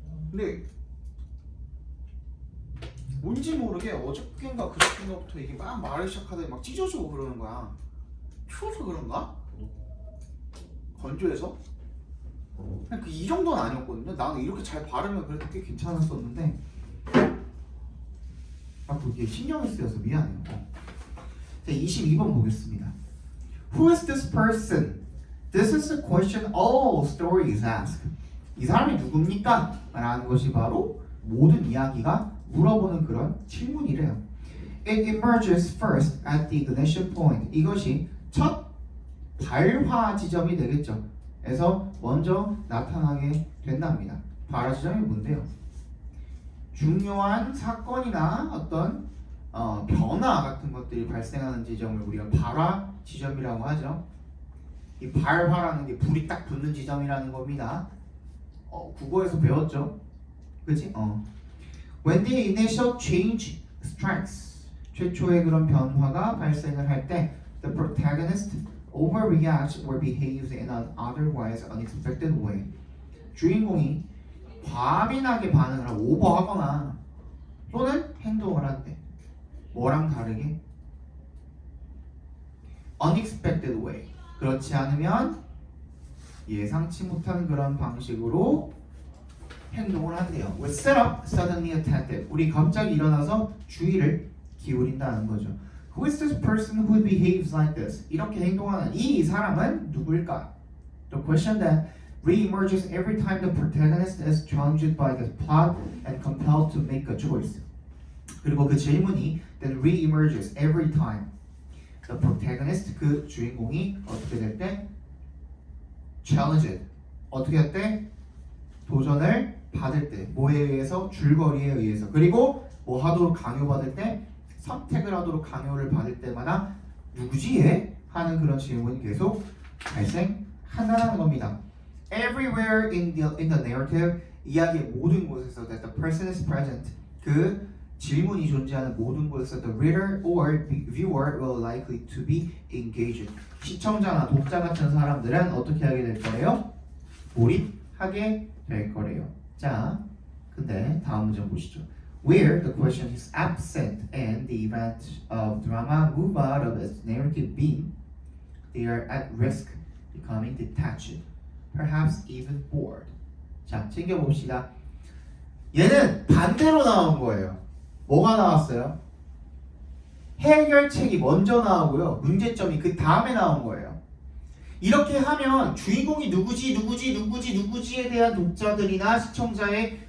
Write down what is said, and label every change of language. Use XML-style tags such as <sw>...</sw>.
<ko>근데 뭔지 모르게 어저께인가 그저께인가부터 이게 막 마르기 시작하더니 막 찢어지고 그러는 거야. 추워서 그런가? 건조해서? 그냥 이 정도는 아니었거든요. 나는 이렇게 잘 바르면 그래도 꽤 괜찮았었는데 이게 신경이 쓰여서 미안해요. 자, 22번 보겠습니다.</ko> <en>Who is this person? This is a question all stories ask.</en> <ko>이 사람이 누굽니까? 라는 것이 바로 모든 이야기가 물어보는 그런 질문이래요.</ko> <en>It emerges first at the ignition point.</en> <ko>이것이 첫 발화 지점이 되겠죠. 그래서 먼저 나타나게 된답니다. 발화 지점이 뭔데요? 중요한 사건이나 어떤 변화 같은 것들이 발생하는 지점을 우리가 발화 지점이라고 하죠. 이 발화라는 게 불이 딱 붙는 지점이라는 겁니다. 국어에서 배웠죠? 그치?</ko> <en>When the initial change strikes,</en> <ko>최초의 그런 변화가 발생을 할 때</ko> <en>the protagonist overreacts or behaves in an otherwise unexpected way.</en> <ko>주인공이 과민하게 반응을 하고 오버하거나 또는 행동을 한대. 뭐랑 다르게?</ko> <en>unexpected way.</en> <ko>그렇지 않으면 예상치 못한 그런 방식으로 행동을 한대요.</ko> <en>With set up, suddenly attentive.</en> <ko>우리 갑자기 일어나서 주의를 기울인다는 거죠.</ko> <en>Who is this person who behaves like this?</en> <ko>이렇게 행동하는 이 사람은 누구일까?</ko> <en>The question that re-emerges every time the protagonist is challenged by the plot and compelled to make a choice.</en> <ko>그리고 그 질문이</ko> <en>that re-emerges every time the protagonist,</en> <ko>그 주인공이 어떻게 될 때? challenged. 어떻게 할 때? 도전을 받을 때. 뭐에 의해서? 줄거리에 의해서. 그리고 뭐 하도록 강요받을 때? 선택을 하도록 강요를 받을 때마다 누구지 얘? 하는 그런 질문이 계속 발생한다는 겁니다.</ko> <en>Everywhere in the narrative,</en> <ko>이야기의 모든 곳에서</ko> <en>that the person is present,</en> <ko>그 질문이 존재하는 모든 곳에서</ko> <en>the reader or viewer will likely to be engaged.</en> <ko>시청자나 독자 같은 사람들은 어떻게 하게 될 거예요? 몰입하게 될 거래요. 자, 근데 다음 문장 보시죠.</ko> <en>Where the question is absent and the events of drama move out of its narrative beam, they are at risk becoming detached, perhaps even bored.</en> <ko>자, 챙겨봅시다. 얘는 반대로 나온 거예요. 뭐가 나왔어요? 해결책이 먼저 나오고요. 문제점이 그 다음에 나온 거예요. 이렇게 하면 주인공이 누구지에 대한 독자들이나 시청자의</ko>